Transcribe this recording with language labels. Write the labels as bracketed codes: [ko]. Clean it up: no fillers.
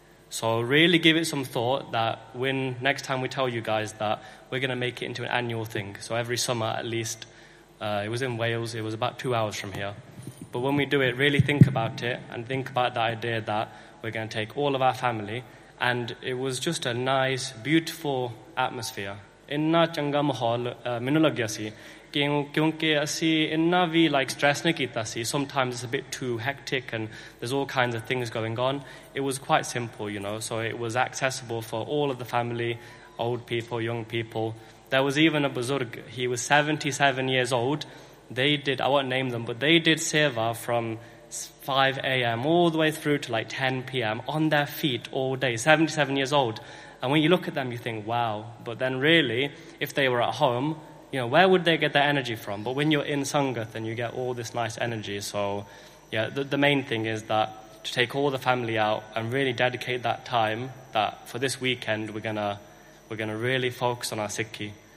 [en] So really give it some thought that when next time we tell you guys that, we're going to make it into an annual thing. So every summer at least, it was in Wales, it was about 2 hours from here. But when we do it, really think about it, and think about the idea that we're going to take all of our family. And it was just a nice, beautiful atmosphere. [pa] ਇੰਨਾ ਚੰਗਾ ਮਾਹੌਲ ਮੈਨੂੰ ਲੱਗਿਆ ਸੀ, ਕਿਉਂਕਿ ਅਸੀਂ ਇੰਨਾ ਵੀ like stress ਨਹੀਂ ਕੀਤਾ ਸੀ। [en] Sometimes it's a bit too hectic and there's all kinds of things going on. It was quite simple, you know, so it was accessible for all of the family, old people, young people. That was even a ਬਜ਼ੁਰਗ, he was 77 years old, they did, I won't name them, but they did seva from 5 AM all the way through to like 10 PM on their feet all day, 77 years old. And when you look at them, you think, wow. But then really, if they were at home, you know, where would they get their energy from? But when you're in Sangha, then you get all this nice energy. So, yeah, the main thing is that to take all the family out and really dedicate that time, that for this weekend, we're gonna really focus on our sikhi.